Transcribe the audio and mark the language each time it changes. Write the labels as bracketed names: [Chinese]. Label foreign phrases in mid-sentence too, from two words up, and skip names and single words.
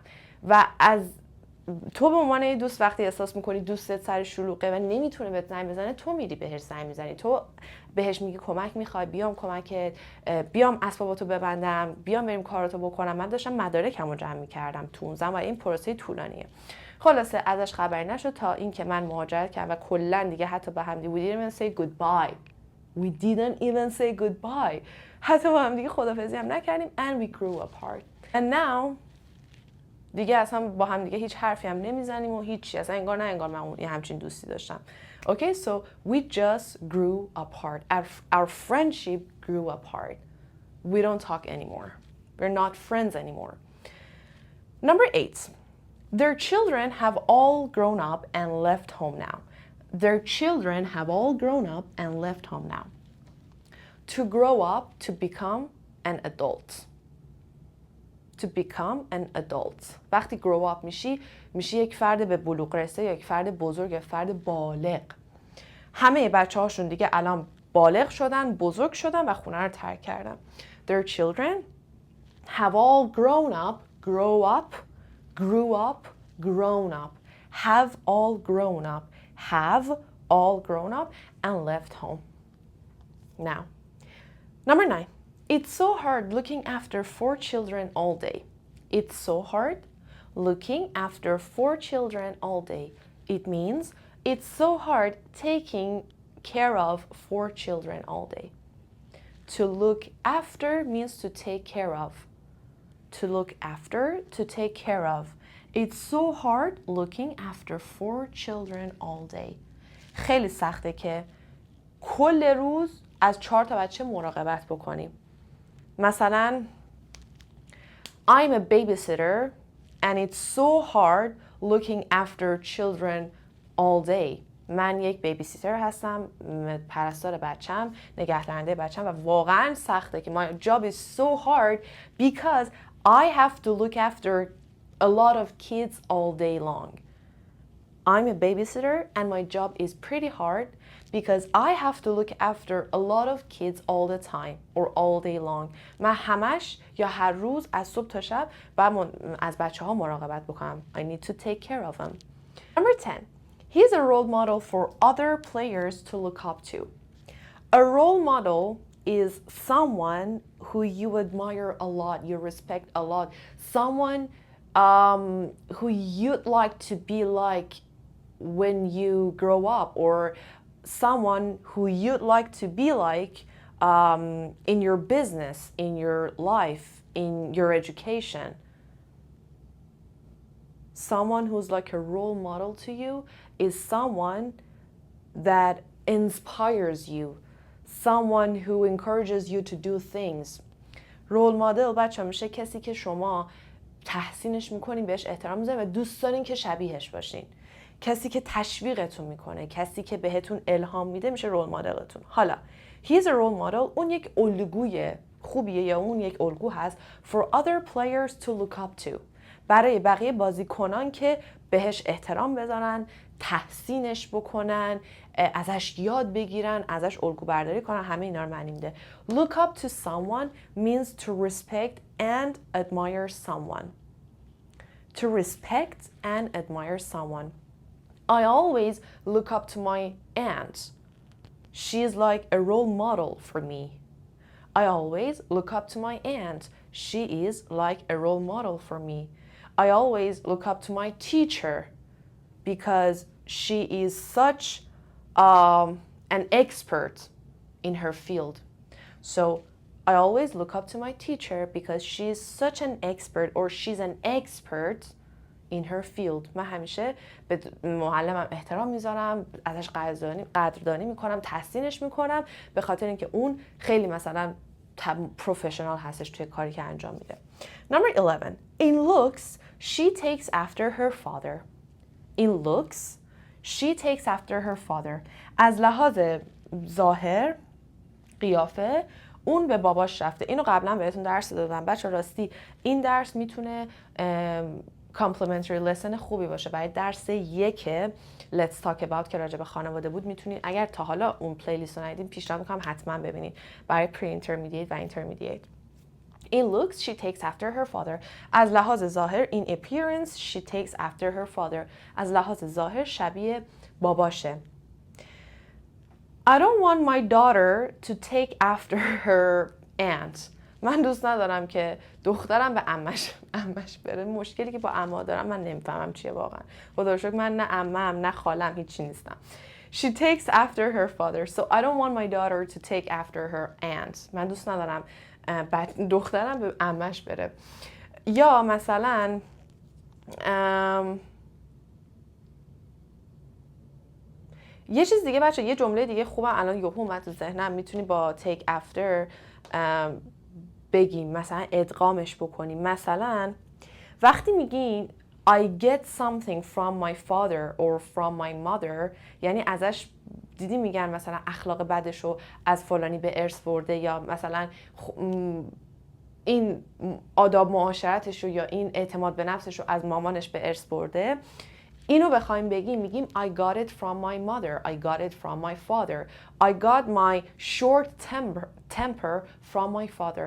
[Persian] و از تو به عنوان یه دوست وقتی احساس میکنی دوستت سر شلوغه و نمیتونه بهت زنگ بزنه، تو میری بهش زنگ میزنی، تو بهش میگی کمک میخوای، بیام کمکت، بیام اسباباتو ببندم، بیام بریم کاراتو بکنم. من داشتم مدارکمو جمع میکردم تو اون زمان و این پروسه طولانیه. خلاصه ازش خبری نشد تا اینکه من مهاجرت کردم و کلا دیگه حتی با هم دیگه [English] we didn't even say goodbye. We didn't even say goodbye. [Persian] حتی با هم دیگه خدافظی هم نکردیم [English] and we grew apart. And now [Persian] دیگه اصلا با هم دیگه هیچ حرفی هم نمیزنیم و هیچی. اصلا انگار من یه همچین دوستی داشتم. [English] Okay, so we just grew apart. Our friendship grew apart. We don't talk anymore. We're not friends anymore. Number 8. Their children have all grown up and left home now. Their children have all grown up and left home now. To grow up, to become an adult. To become an adult. [Persian] وقتی [English] grow up [Persian] میشی یک فرد به بلوغ رسیده یا یک فرد بزرگ یا فرد بالغ. همه بچه هاشون دیگه الان بالغ شدن، بزرگ شدن و خونه رو ترک کردن. [English] Their children have all grown up, grow up, grew up, grown up. Have all grown up, have all grown up and left home. Now, number 9. It's so hard looking after 4 children all day. It's so hard looking after 4 children all day. It means it's so hard taking care of 4 children all day. To look after means to take care of. To look after, to take care of. It's so hard looking after 4 children all day. [Persian] خیلی سخته که کل روز از 4 تا بچه مراقبت بکنیم. [English] مثلا I'm a babysitter and it's so hard looking after children all day. [Persian] من یک بیبیسیتر هستم، پرستار بچم، نگهدارنده بچم و واقعا سخته که [English] my job is so hard because I have to look after a lot of kids all day long. I'm a babysitter and my job is pretty hard because I have to look after a lot of kids all the time or all day long. [Persian] من همش یا هر روز از صبح تا شب باید از بچه ها مراقبت بکنم. [English] I need to take care of them. Number 10. He's a role model for other players to look up to. A role model is someone who you admire a lot, you respect a lot, someone who you'd like to be like when you grow up, or someone who you'd like to be like in your business, in your life, in your education. Someone who's like a role model to you is someone that inspires you, someone who encourages you to do things. role model [Persian] بچه میشه کسی که شما تحسینش میکنین، بهش احترام میذارین و دوست دارین که شبیهش باشین. کسی که تشویقتون میکنه، کسی که بهتون الهام میده میشه رول مدلتون. [English] حالا he's a role model [Persian] اون یک الگوی خوبیه یا اون یک الگو هست [English] for other players to look up to. [Persian] برای بقیه بازیکنان که بهش احترام بذارن، تحسینش بکنن، ازش یاد بگیرن، ازش الگو برداری کنن، همه اینا رو معنی میده. [English] Look up to someone means to respect and admire someone. to respect and admire someone. I always look up to my aunt. She is like a role model for me. I always look up to my aunt. She is like a role model for me. I always look up to my teacher because she is such an expert in her field. So I always look up to my teacher because she is such an expert or she's an expert in her field. [Persian] من همیشه به معلمم احترام میذارم، ازش قدردانی میکنم، تحسینش میکنم به خاطر اینکه اون خیلی مثلا پروفشنال هستش توی کاری که انجام میده. [English] Number 11. In looks, she takes after her father. In looks, she takes after her father. [Persian] از لحاظ ظاهر، قیافه، اون به باباش رفته. اینو قبلا بهتون درس دادم. بچه راستی این درس میتونه [English] complimentary lesson [Persian] خوبی باشه برای درس 1 Let's Talk About که راجع به خانواده بود. میتونید اگر تا حالا اون پلیلیست رو ندیدین پیشنهاد میکنم حتما ببینید برای pre-intermediate و intermediate. [English] In looks, she takes after her father. [Persian] از لحاظ ظاهر [English] in appearance, she takes after her father. [Persian] از لحاظ ظاهر شبیه باباشه. [English] I don't want my daughter to take after her aunt. [Persian] من دوست ندارم که دخترم به عمش بره. مشکلی که با عمه دارم من نمیفهمم چیه واقعا. خدا رو شکر من نه عمم نه خالم هیچی نیستم. [English] She takes after her father. So I don't want my daughter to take after her aunt. [Persian] من دوست ندارم دخترم به عمش بره. یا مثلا یه چیز دیگه بچه، یه جمله دیگه خوبه الان یهو اومد تو ذهنم، میتونی با [English] take after [Persian] بگیم، مثلا ادغامش بکنیم. مثلا وقتی میگین [English] I get something from my father or from my mother، [Persian] یعنی ازش دیدی میگن مثلا اخلاق بدشو از فلانی به ارث برده، یا مثلا این آداب معاشرتشو یا این اعتماد به نفسشو از مامانش به ارث برده. اینو بخوایم بگیم میگیم [English] I got it from my mother, I got it from my father, I got my short temper from my father.